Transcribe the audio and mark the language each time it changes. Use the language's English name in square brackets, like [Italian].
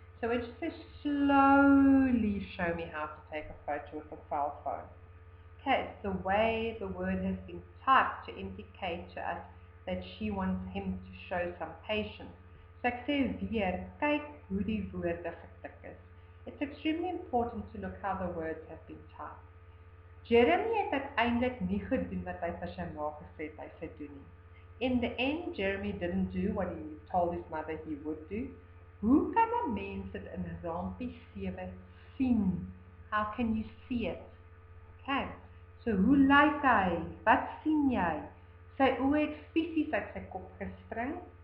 [English] So when she says slowly show me how to take a photo with a cell phone. Okay, it's the way the word has been typed to indicate to us that she wants him to show some patience. [Afrikaans] So ek sê weer, kyk hoe die woorde getik is. [English] It's extremely important to look how the words have been typed. [Afrikaans] Jeremy het uiteindelik nie gedoen wat hy vir sy ma gesê het hy sou doen nie. [English] In the end, Jeremy didn't do what he told his mother he would do. [Afrikaans] Hoe kan 'n mens dit in raampie 7 sien? [English] How can you see it? Okay. [Afrikaans] So hoe lyk hy? Wat sien jy? Sy oë het fisies uit sy kop gespring.